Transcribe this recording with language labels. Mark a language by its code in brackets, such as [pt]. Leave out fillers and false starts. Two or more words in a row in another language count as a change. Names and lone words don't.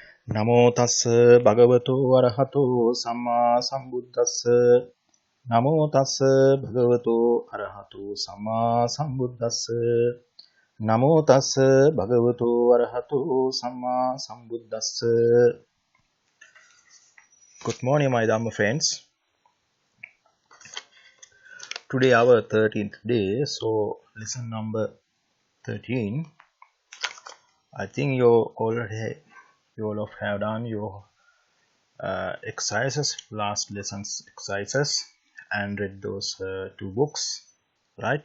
[pi] Namo tassa bhagavato arahato samma sambuddhassa. Namo tassa bhagavato arahato samma sambuddhassa. Namo tassa bhagavato arahato samma sambuddhassa. [en] Good morning, my Dhamma friends. Today our 13th day, so lesson number 13. I think you all have done your exercises, last lessons exercises, and read those two books, right?